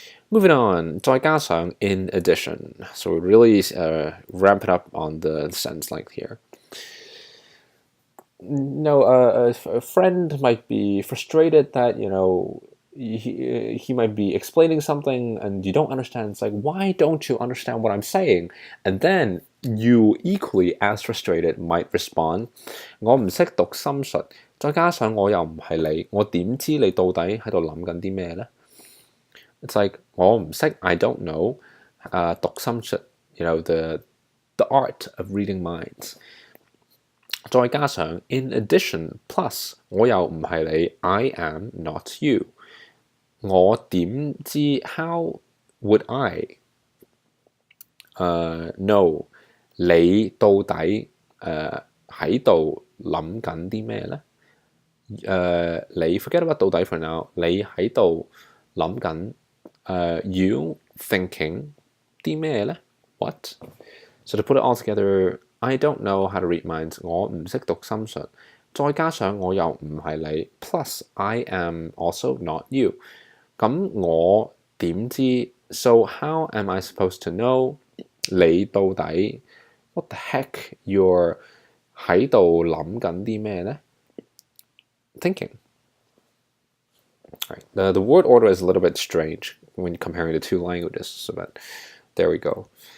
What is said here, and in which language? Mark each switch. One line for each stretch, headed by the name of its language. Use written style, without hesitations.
English: Moving on, 再加上 in addition. So we really ramp it up on the sentence length here. A friend might be frustrated that, he might be explaining something and you don't understand. It's like, why don't you understand what I'm saying?
Cantonese: And then you equally as frustrated might respond, 我唔識讀心術，再加上我又唔係你，我點知你到底喺度諗緊啲咩呢？
English: It's like 我唔識 I don't know 讀心術 the art of reading minds. 再加上 in addition plus 我又唔係你 I am not you.
Cantonese: 我點知 how would I know 你到底喺度諗緊啲咩呢？你 forget about 到底 for now. 你喺度諗緊， you thinking 啲咩呢 What?
English: So to put it all together, I don't know how to read minds.
Cantonese: 我唔識讀心術，再加上我又唔係你 ， plus I am also not you。
English: 咁我點知？So how am I supposed to know 你到底 what the heck you're 喺度諗緊啲咩呢 Thinking. All right. The word order is a little bit strange when comparing the two languages, so but there we go.